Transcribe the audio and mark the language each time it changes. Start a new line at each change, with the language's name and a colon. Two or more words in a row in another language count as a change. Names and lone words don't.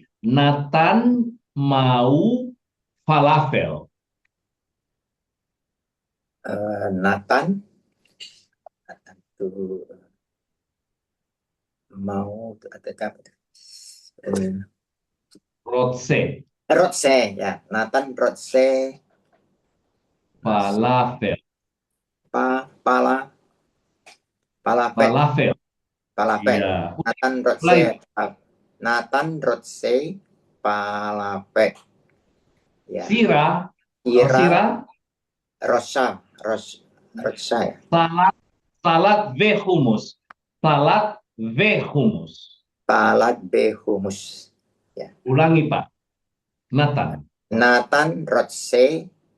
Indonesian: Nathan mau falafel. Nathan tuh mau
Hebrew: Rotse. Ya, Nathan rotse Falafel. Falafel.
Indonesian: Iya.
Hebrew: Nathan rotse falafel.
Indonesian: Ya. Sira. Rosa ya.
Hebrew: סלט וחומוס.
Indonesian: Ya. Ulangi Pak.
Hebrew: Nathan rotse